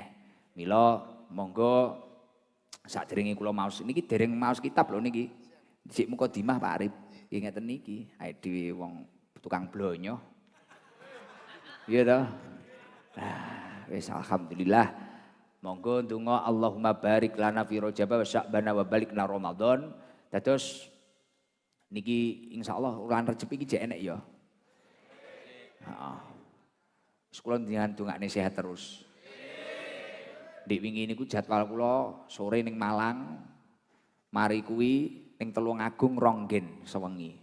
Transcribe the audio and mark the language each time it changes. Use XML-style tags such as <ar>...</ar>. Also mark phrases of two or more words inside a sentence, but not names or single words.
<jv>Mila monggo sakderenge kula maos niki dereng maos kitab lho niki. Dhisik mukadimah Pak Arif. Nggih ngeten niki. Awake dhewe wong tukang blonyo. Iya toh? Nah, wis alhamdulillah. Monggo ndonga</jv> <ar>Allahumma barik lana fi Rajab wa Sya'ban wa balikna Ramadan.</ar> <jv>Dados niki insyaallah wulan Rejab iki jek enek ya. Heeh. Kula ndongakne sehat terus. Dik wingi niku jadwal kula sore ning Malang. Mari kuwi ning Tulungagung Ronggen sewengi.</jv>